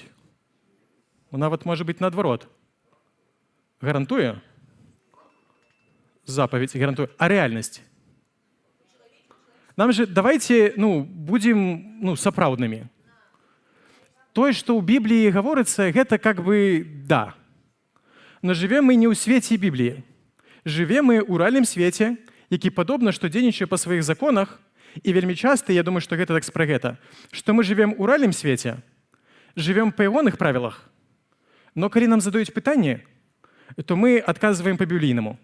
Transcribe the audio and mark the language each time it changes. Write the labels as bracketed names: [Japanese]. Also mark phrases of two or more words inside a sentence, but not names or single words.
[Belarusian] Нават, можа быць, наадварот. Гарантуе? Запаведь гарантуе. А рэальнасць? Нам же [Russian] давайте будем [Belarusian] сапраўднымі. Тое, што ў Бібліі гаворыцца, гэта [Russian] как бы [Belarusian] да. Но жывем мы не ў свеце Бібліі. Жывем мы ў рэальным свеце, які падобна, што дзейнічае па сваіх законах, і вельмі часта, я думаю, што гэта так пра гэта, што мы жывем у рэальным свеце, жывем па ягоных правілах, но калі нам задаюць пытанне, то мы адказваем па-біблійнаму.